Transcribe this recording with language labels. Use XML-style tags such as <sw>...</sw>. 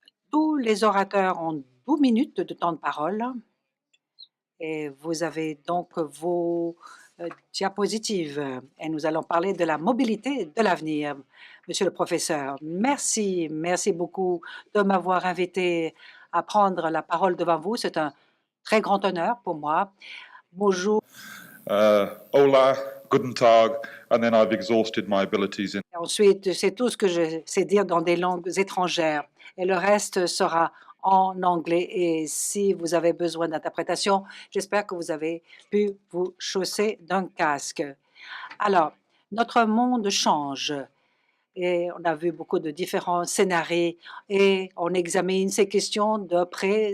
<fr>Tous les orateurs ont 12 minutes de temps de parole et vous avez donc vos diapositives et nous allons parler de la mobilité de l'avenir. Monsieur le professeur, merci beaucoup de m'avoir invité à prendre la parole devant vous. C'est un très grand honneur pour moi. Bonjour.</fr> <en>Hola,</en> <de>guten Tag,</de> <en>and then I've exhausted my abilities in.</en> <fr>Ensuite, c'est tout ce que je sais dire dans des langues étrangères et le reste sera en anglais. Et si vous avez besoin d'interprétation, j'espère que vous avez pu vous chausser d'un casque. Alors, notre monde change et on a vu beaucoup de différents scénarios et on examine ces questions de près.</fr>